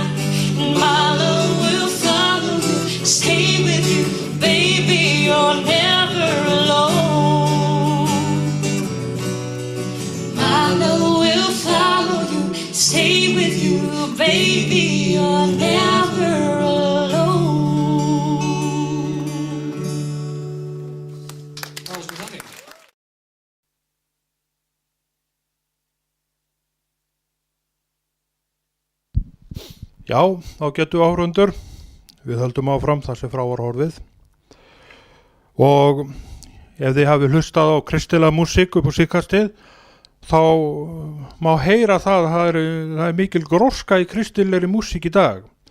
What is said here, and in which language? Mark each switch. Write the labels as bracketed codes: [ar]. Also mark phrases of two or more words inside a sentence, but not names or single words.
[en] My love will follow you, stay with you, baby. You're never alone. My love will follow you, stay with you, baby. You're never alone. [is] Já, þá getum við áhrundur. Við höldum áfram þar sem frá var horfið. Og ef þið hafi hlustað á kristilega músík upp á síðkastið, þá má heyra það að það er mikil gróska í kristilegri músík í dag.